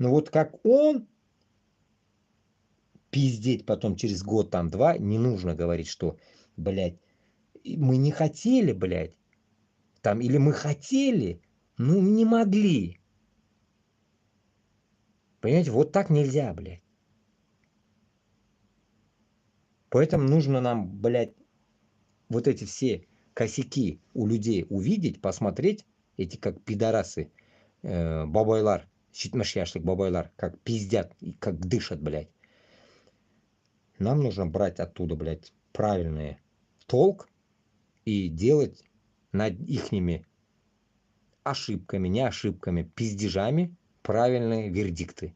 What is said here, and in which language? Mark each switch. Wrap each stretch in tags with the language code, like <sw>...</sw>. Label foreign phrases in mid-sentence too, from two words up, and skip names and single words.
<ru>Но вот как он пиздеть потом через год, там, два, не нужно говорить, что, блядь, мы не хотели, блядь, там, или мы хотели, ну, не могли. Понимаете, вот так нельзя, блядь. Поэтому нужно нам, блядь, вот эти все косяки у людей увидеть, посмотреть, эти как пидорасы,</ru> <tt>бабайлар, 70 яшьлек бабайлар,</tt> <ru>как пиздят, и как дышат, блядь. Нам нужно брать оттуда, блядь, правильный толк и делать над ихними ошибками, не ошибками, пиздежами правильные вердикты.</ru>